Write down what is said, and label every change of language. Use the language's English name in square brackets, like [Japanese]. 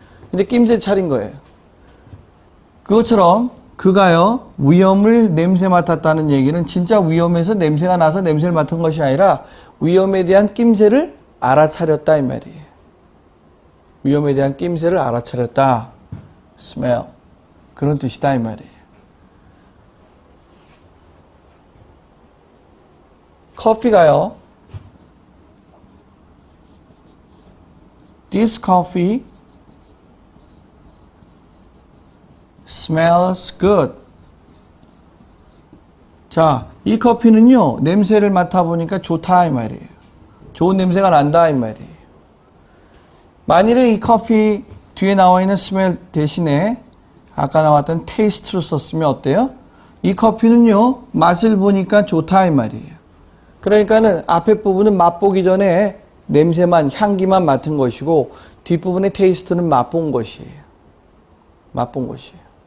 [Korean] 근데 낌새 차린 거예요. 그것처럼 그가요, 위험을 냄새 맡았다는 얘기는 진짜 위험해서 냄새가 나서 냄새를 맡은 것이 아니라 위험에 대한 낌새를 알아차렸다 이 말이에요. 위험에 대한 낌새를 알아차렸다. [English] smell. [Korean] 그런 뜻이다 이 말이에요. 커피가요, [English] This coffee smells good. [Korean] 자, 이 커피는요, 냄새를 맡아보니까 좋다 이 말이에요. 좋은 냄새가 난다 이 말이에요. 만일에 이 커피 뒤에 나와 있는 smell 대신에 아까 나왔던 taste로 썼으면 어때요? 이 커피는요, 맛을 보니까 좋다 이 말이에요. 그러니까는 앞에 부분은 맛보기 전에 냄새만, 향기만 맡은 것이고 뒷부분의 테이스트는 맛본 것이에요. 맛본 것이에요.